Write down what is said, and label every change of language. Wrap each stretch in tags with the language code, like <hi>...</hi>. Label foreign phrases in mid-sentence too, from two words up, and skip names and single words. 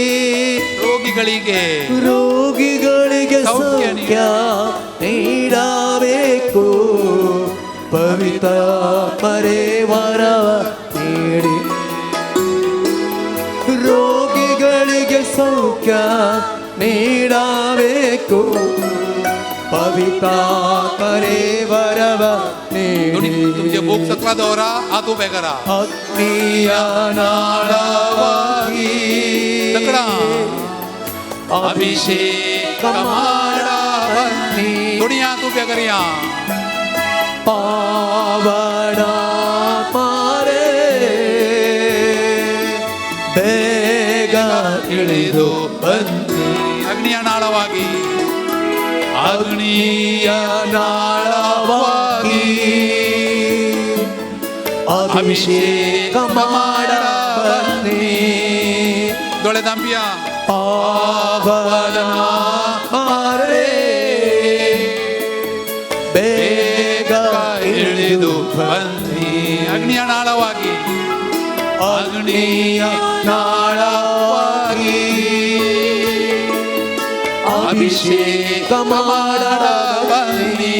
<kn>ರೋಗಿಗಳಿಗೆ ಸೌಖ್ಯ ನೀಡಬೇಕು ಪವಿತ್ರಾತ್ಮರೇ ವರವ ನೀಡಿ ರೋಗಿಗಳಿಗೆ ಸೌಖ್ಯ ನೀಡಬೇಕು ಪವಿತ್ರಾತ್ಮರೇ ವರವ ನೀಡಿ</kn> <kok>तुमचे भूक सकला दवरा हात उबे करा.</kok> <kn>ಅಗ್ನಿಯ ನಾಳವಾಗಿ</kn> <kok>सकड़ा</kok> <kn>ಅಭಿಷೇಕ ಮಾಡಬನ್ನಿ</kn> <kok>दोन्ही हात उबे करया.</kok> <kn>ಪಾವನಾತ್ಮರೇ ಬೇಗ ಇಳಿದು ಬನ್ನಿ ಅಗ್ನಿಯ ನಾಳವಾಗಿ ಅಗ್ನಿಯ ನಾಳವಾಗಿ ಅಭಿಷೇಕ ಮಾಡಬನ್ನಿ</kn> <kok>डोळे दांपिया.</kok> <kn>ಪಾವನಾತ್ಮರೇ ಬೇಗ ಇಳಿದು ಬನ್ನಿ ಅಗ್ನಿಯ ನಾಳವಾಗಿ ಅಗ್ನಿಯ ನಾಳವಾಗಿ ಅಭಿಷೇಕ ಮಾಡಬನ್ನಿ</kn>